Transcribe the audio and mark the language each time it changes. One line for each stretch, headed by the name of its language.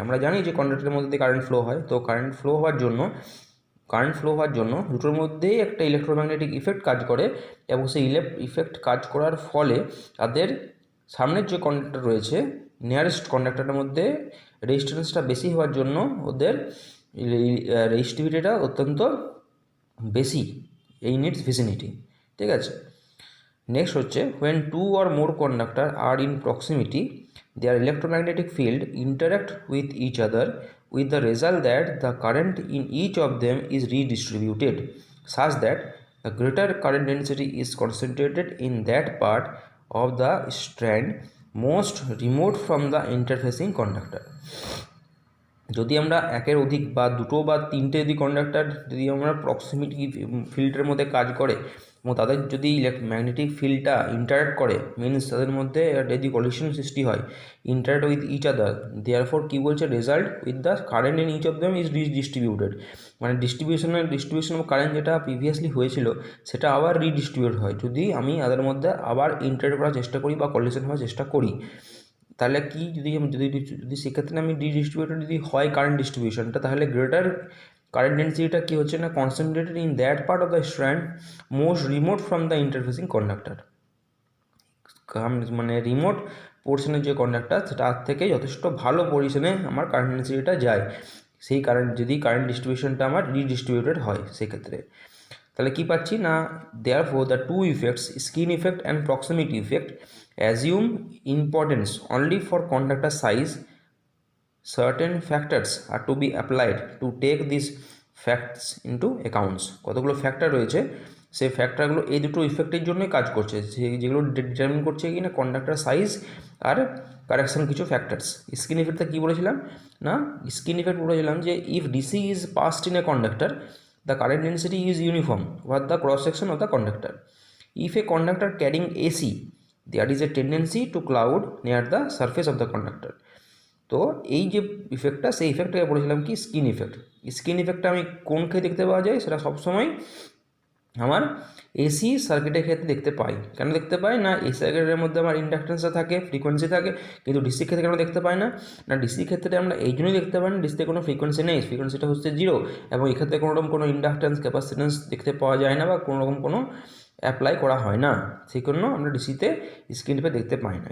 Bangla: আমরা জানি যে কন্ডাক্টরের মধ্যে দিয়ে কারেন্ট ফ্লো হয়, তো কারেন্ট ফ্লো হওয়ার জন্য দুটোর মধ্যেই একটা ইলেকট্রোম্যাগনেটিক ইফেক্ট কাজ করে, এবং সেই ইফেক্ট কাজ করার ফলে তাদের সামনের যে কন্ডাক্টর রয়েছে, নিয়ারেস্ট কন্ডাক্টরের মধ্যে রেজিস্ট্যান্সটা বেশি হওয়ার জন্য ওদের রেজিস্টিভিটিটা অত্যন্ত বেশি
English: in its vicinity,
Bangla: ঠিক আছে। নেক্সট হচ্ছে,
English: when two or more conductor are in proximity, their electromagnetic field interact with each other with the result that the current in each of them is redistributed such that the greater current density is concentrated in that part of the strand most remote from the interfacing conductor.
Bangla: যদি আমরা একের অধিক বা দুটো বা তিনটে যদি conductor যদি আমরা প্রক্সিমিটি ফিল্ডের মধ্যে কাজ করে, এবং তাদের যদি ম্যাগনেটিক ফিল্ডটা ইন্টারাক্ট করে, মিনস তাদের মধ্যে যদি কলিশন সৃষ্টি হয়,
English: interact with each other,
Bangla: therefore কী বলছে,
English: Result with the current in each of them is redistributed.
Bangla: মানে
English: distribution of current
Bangla: যেটা প্রিভিয়াসলি হয়েছিল, সেটা আবার রিডিস্ট্রিবিউট হয় যদি আমি তাদের মধ্যে আবার ইন্টারাক্ট করার চেষ্টা করি বা কলিশন হওয়ার চেষ্টা করি। তাহলে কি, যদি সেক্ষেত্রে আমি ডিস্ট্রিবিউটেড যদি হয় কারেন্ট ডিস্ট্রিবিউশনটা, তাহলে গ্রেটার কারেন্ট ডেন্সিটিটা কী হচ্ছে না,
English: Concentrated in that part of the strand most remote from the interfacing conductor.
Bangla: মানে রিমোট পোর্শনের যে কন্ডাক্টর, সেটার থেকে যথেষ্ট ভালো পজিশনে আমার কারেন্ট ডেন্সিটিটা যায়, সেই যদি কারেন্ট ডিস্ট্রিবিউশনটা আমার রিডিস্ট্রিবিউটেড হয় সেক্ষেত্রে। তাহলে কী পাচ্ছি না,
English: Therefore the two effects, skin effect and proximity effect, assume importance only for conductor size. Certain factors are to be applied to take these facts into accounts.
Bangla: কতগুলো ফ্যাক্টর রয়েছে, সেই ফ্যাক্টরগুলো এই দুটো ইফেক্টের জন্যই কাজ করছে, যেগুলো ডিটারমিন করছে কি না কন্ডাক্টর সাইজ আর কারেকশন কিছু ফ্যাক্টরস। স্কিন ইফেক্টটা কী বলেছিলাম না, স্কিন ইফেক্ট বলেছিলাম যে
English: If DC is passed in a conductor, the current density is uniform over the cross section of the conductor. If a conductor carrying AC, there is a tendency to cloud near the surface of the conductor.
Bangla: তো এই যে ইফেক্টটা, সেই ইফেক্টটাকে বলেছিলাম কি skin effect. Skin ইফেক্টটা আমি কোন খেয়ে দেখতে পাওয়া যায়, সেটা সবসময় আমার এসি সার্কিটের ক্ষেত্রে দেখতে পাই। কেন দেখতে পাই না, এসি সার্কিটের মধ্যে আমার ইন্ডাকটেন্সটা থাকে, ফ্রিকোয়েন্সি থাকে, কিন্তু ডিসি ক্ষেত্রে কেন দেখতে পাই না, না ডিসি ক্ষেত্রে আমরা এই জন্যই দেখতে পাই না, ডিসিতে কোনো ফ্রিকোয়েন্সি নেই, ফ্রিকোয়েন্সিটা হচ্ছে 0, এবং এক্ষেত্রে কোনো রকম কোনো ইন্ডাকটেন্স ক্যাপাসিটেন্স দেখতে পাওয়া যায় না বা কোনো রকম কোনো অ্যাপ্লাই করা হয় না, সেই জন্য আমরা ডিসিতে স্ক্রিন টিপে দেখতে পাই না।